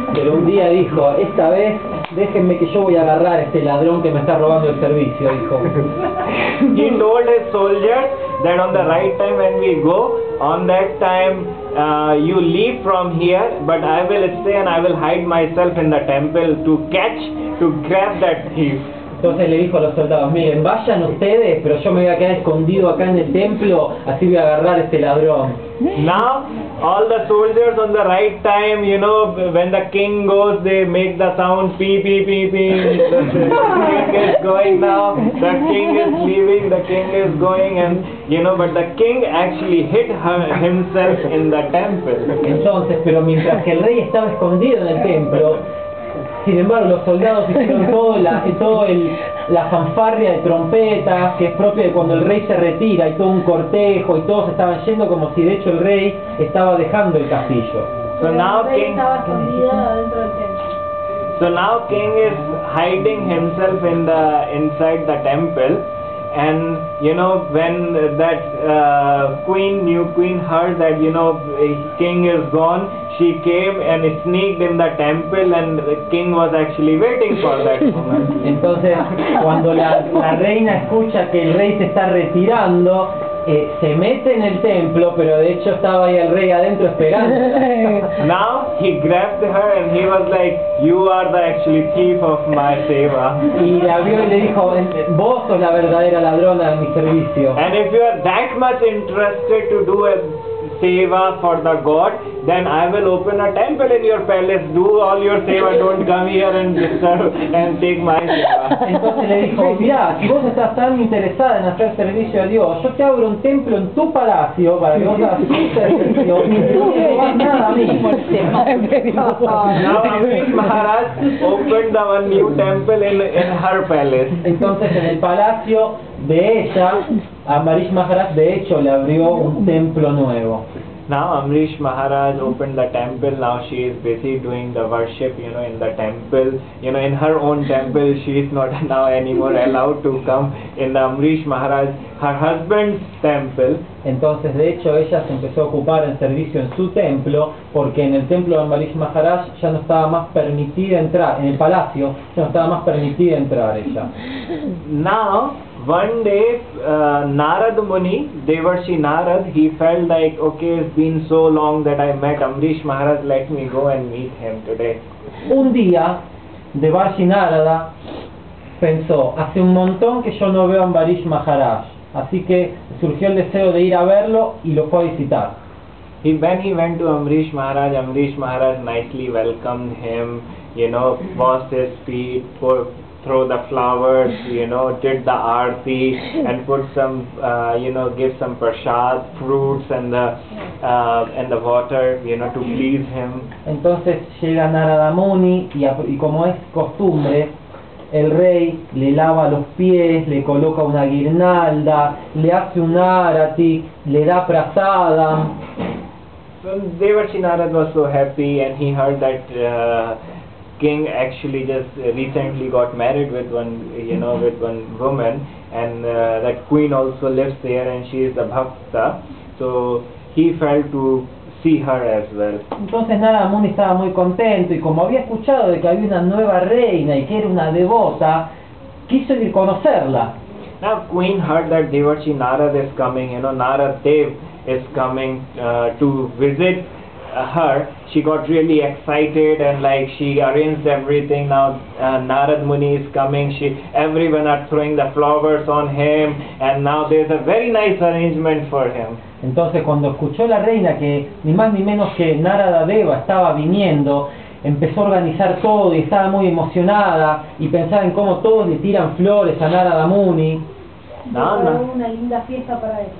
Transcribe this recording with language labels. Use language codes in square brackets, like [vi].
[es] Pero un día dijo, esta vez déjenme que yo voy a agarrar a este ladrón que me está robando el servicio, dijo. [en] He told his soldiers that on the right time when we go, on that time you leave from here, but I will stay and I will hide myself in the temple to grab that thief. [es] Entonces le dijo a los soldados, miren, vayan ustedes, pero yo me voy a quedar escondido acá en el templo, así voy a agarrar a este ladrón. [en] Now, all the soldiers on the right time, when the king goes, they make the sound pee pee pee pee. The king is going now, the king is leaving, the king is going, and but the king actually hid himself in the temple. [es] Entonces, pero mientras que el rey estaba escondido en el templo, Sin embargo, los soldados hicieron la fanfarria de trompetas, que es propia de cuando el rey se retira, y todo un cortejo, y todos estaban yendo como si de hecho el rey estaba dejando el castillo. [en] So now [es] el rey [en] king, [es] estaba escondido dentro del templo. [en] so now king is hiding himself inside the temple, and you know when that new queen heard that king is gone, she came and sneaked in the temple, and the king was actually waiting for that moment. [es] Entonces, cuando la reina escucha que el rey se está retirando, se mete en el templo, pero de hecho estaba ahí el rey adentro esperando. [en] Now he grabbed her and he was like, "You are the actually thief of my seva." [es] Y la vio y le dijo, vos sos la verdadera ladrona de mi servicio. [en] And if you are that much interested to do a seva for the god, then I will open a temple in your palace. Do all your seva. Don't come here and disturb and take my seva. [es] Entonces le dijo, mirá, si vos estás tan interesada en hacer servicio a Dios, yo te abro un templo en tu palacio para que vos hagas tu servicio y tú no vas nada a mí. [en] Now Amrish Maharaj opened the one new temple in her palace. [es] Entonces en el palacio de ella, Amrish Maharaj de hecho le abrió un templo nuevo. [en] Now Amrish Maharaj opened the temple. Now she is busy doing the worship, in the temple. In her own temple, she is not now anymore allowed to come in the Amrish Maharaj, her husband's temple. [es] Entonces, de hecho, ella se empezó a ocupar en servicio en su templo, porque en el templo de Amrish Maharaj ya no estaba más permitida entrar, en el palacio ya no estaba más permitida entrar ella. [en] Now, one day, Narad Muni, Devarshi Narad, he felt like, okay, it's been so long that I met Amrish Maharaj, let me go and meet him today. [es] Un día, Devarshi Narada pensó, hace un montón que yo no veo a Amrish Maharaj, así que surgió el deseo de ir a verlo y lo fue a visitar. [en] When he went to Amrish Maharaj nicely welcomed him, washed his feet, throw the flowers, did the arti and put some, give some prasad, fruits and the water, to please him. [es] Entonces llega Narada Muni y como es costumbre, el rey le lava los pies, le coloca una guirnalda, le hace un arati, le da prasadam. [en] So Devarshi Narad was so happy, and he heard that king actually just recently got married with one woman, and that queen also lives there, and she is the bhakta. So he felt to see her as well. [es] Entonces Narada Muni estaba muy contento, y como había escuchado de que había una nueva reina y que era una devota, quiso ir a conocerla. [en] Now queen heard that Devarshi Narad is coming, Narad Dev is coming to visit her. She got really excited, and she arranged everything. Now Narad Muni is coming, everyone are throwing the flowers on him, and now there's a very nice arrangement for him. [es] Entonces cuando escuchó la reina que ni más ni menos que Narada Deva estaba viniendo, empezó a organizar todo y estaba muy emocionada y pensaba en cómo todos le tiran flores a Narada Muni. Una linda fiesta para él.